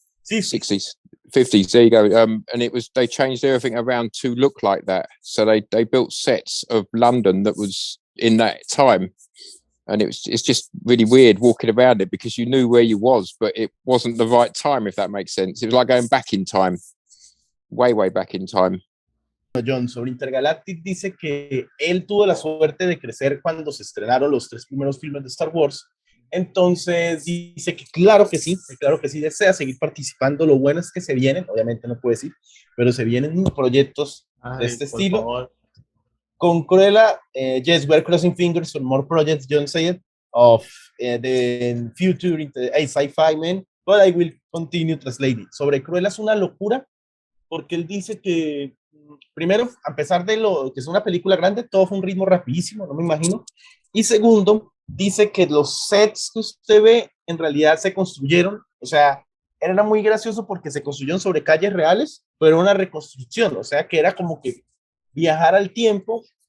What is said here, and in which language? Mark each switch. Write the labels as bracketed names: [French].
[English] 60s, 50s, there you go. And it was, they changed everything around to look like that. So they built sets of London that was in that time. And it's just really weird walking around it, because you knew where you was, but it wasn't the right time, if that makes sense. It was like going back in time, way back in time. [Spanish] John, sobre Intergalactic, dice que él tuvo la suerte de crecer cuando se estrenaron los 3 primeros filmes de Star Wars. Entonces dice que claro que sí, desea seguir participando. Lo bueno es que se vienen, obviamente no puede decir, pero se vienen proyectos de este estilo. Favor. [English] Con Cruella, yes, we're crossing fingers for more projects, John said, of the future sci-fi man, but I will continue translating. [Spanish] Sobre Cruella es una locura, porque él dice que, primero, a pesar de lo que es una película grande, todo fue un ritmo rapidísimo, no me imagino. Y segundo, dice que los sets que usted ve en realidad se construyeron, o sea, era muy gracioso porque se construyeron sobre calles reales, pero una reconstrucción, o sea, que era como que viajar al tiempo.